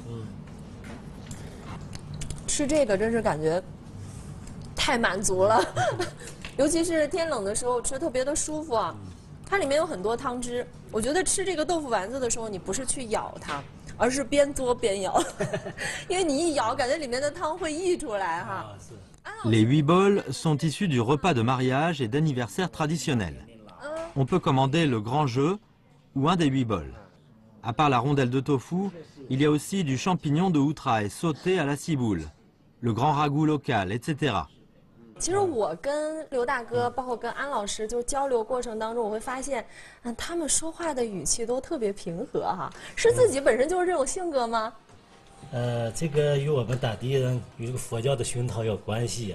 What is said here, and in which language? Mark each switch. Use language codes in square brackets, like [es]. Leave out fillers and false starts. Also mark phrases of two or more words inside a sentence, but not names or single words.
[zh] 吃这个真是感觉太满足了。尤其是天冷的时候吃特别的舒服啊，它里面有很多汤汁。我觉得吃这个豆腐丸子的时候，你不是去咬它，而是边嘬边咬，因为你一咬，感觉里面的汤会溢出来哈。 [fr] Les 8 bols sont issus du repas de mariage et d'anniversaire traditionnel. On peut commander le grand jeu ou un des 8 bols. À part la rondelle de tofu, il y a aussi du champignon de outraille sauté à la ciboule, le grand ragoût local, etc. [zh] 其实我跟刘大哥，包括跟安老师，就交流过程当中，我会发现，他们说话的语气都特别平和哈，是自己本身就是这种性格吗？这个与我们当地人与这个佛教的熏陶有关系。